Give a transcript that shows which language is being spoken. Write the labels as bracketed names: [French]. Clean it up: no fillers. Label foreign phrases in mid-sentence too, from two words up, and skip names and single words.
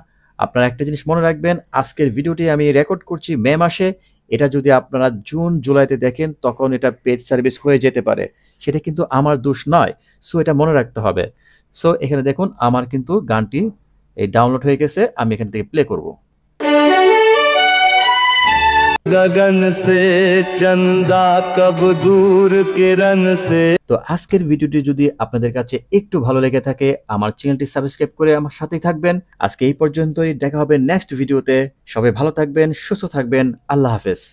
[Bangla] আপনারা একটা জিনিস মনে রাখবেন, আজকের ভিডিওটি আমি রেকর্ড করছি মে মাসে। এটা যদি আপনারা জুন জুলাইতে দেখেন তখন এটা [English] paid service [Bangla] হয়ে যেতে পারে, সেটা কিন্তু আমার দোষ নয়। সো এটা মনে রাখতে হবে। সো এখানে দেখুন আমার কিন্তু গানটি এই ডাউনলোড হয়ে গেছে, আমি এখান থেকে প্লে করব। [Hindi] गगन से चंदा कब दूर किरण से। [Bangla] তো আজকের ভিডিওটি যদি আপনাদের কাছে একটু ভালো লেগে থাকে আমার চ্যানেলটি সাবস্ক্রাইব করে আমার সাথেই থাকবেন। আজকে এই পর্যন্তই, দেখা হবে [English] next videote. [Bangla] সবাই ভালো থাকবেন, সুস্থ থাকবেন। আল্লাহ হাফেজ।